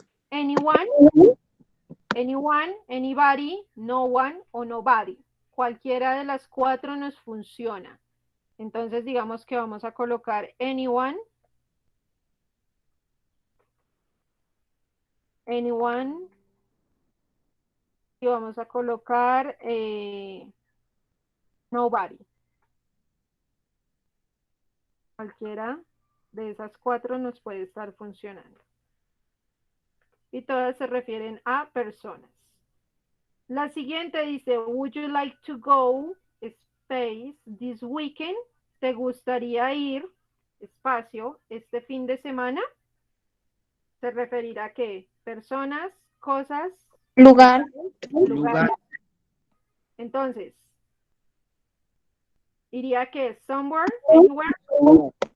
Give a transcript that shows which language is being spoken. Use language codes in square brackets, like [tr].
[en] Anyone, anyone, anybody, no one o nobody. [es] Cualquiera de las cuatro nos funciona. Entonces digamos que vamos a colocar anyone, anyone, y vamos a colocar nobody. Cualquiera de esas cuatro nos puede estar funcionando. Y todas se refieren a personas. La siguiente dice, [en] would you like to go, space, this weekend? [es] ¿Te gustaría ir, espacio, este fin de semana? ¿Se referirá a qué? Personas, cosas, Lugar. lugares. Entonces, ¿iría que somewhere, anywhere?